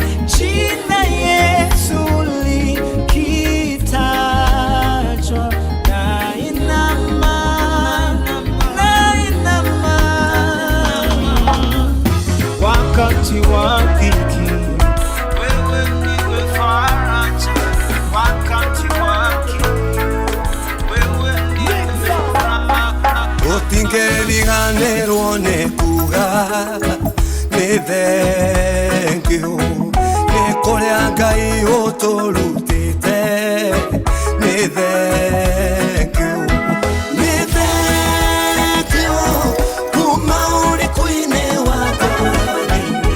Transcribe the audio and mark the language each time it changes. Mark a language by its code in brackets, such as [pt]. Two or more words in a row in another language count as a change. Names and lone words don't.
[sw] Jina Yesu likitajwa, nainama, nainama. Wakati wa dhiki, wewe ndiwe faraja. Wakati wa kiu, wewe ndiwe furaha. [ki] Utingeriganirwo nĩ kuga nĩ thengio nĩ kũrĩa Ngai ũtũrutĩte. Nĩ thengio, nĩ thengio kuma ũrĩkũ-inĩ wa ngoro-inĩ.